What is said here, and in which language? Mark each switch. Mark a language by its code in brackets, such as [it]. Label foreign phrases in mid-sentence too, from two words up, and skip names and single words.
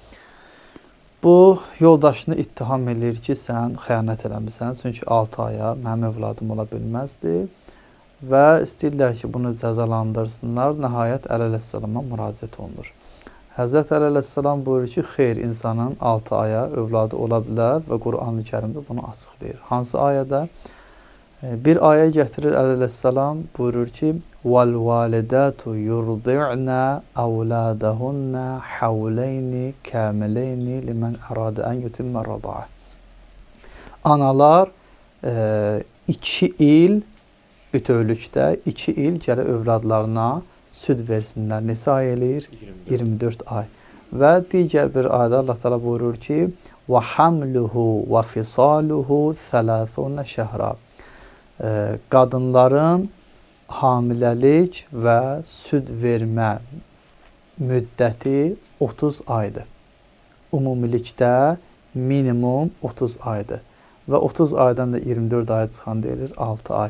[az] Bu, yoldaşını ittiham eləyir ki, sən xəyanət eləmirsən, çünki 6 aya mənim övladım ola bilməzdi və istəyirlər ki, bunu cəzalandırsınlar. Nəhayət Əli əleyhissalama müraciət olunur. Həzrət Əli əleyhissalam buyurur ki, xeyr, insanın 6 aya övladı ola bilər və Qur'an-ı Kərimdə bunu açıqlayır. Hansı ayədə? Bir ayə gətirir Əli əleyhissalam, buyurur ki, [ar] وَالْوَالِدَاتُ يُرْضِعْنَ أَوْلَادَهُنَّ حَوْلَيْنِ كَامِلَيْنِ لِمَنْ أَرَادَ أَنْ يُتِمَّ الرَّضَعَةَ. [az] Analar 2 il bütövlükdə 2 il gələ övladlarına süd versinlər. Neçə ay eləyir? 24 ay. Və digər bir ayədə Allah Teala buyurur ki, [ar] وَحَمْلُهُ وَفِصَالُهُ 30 شَهْرًا. [az] Qadınların hamiləlik və süd vermə müddəti 30 aydır. Ümumilikdə minimum 30 aydır. Və 30 aydan da 24 aya çıxan deyilir 6 ay.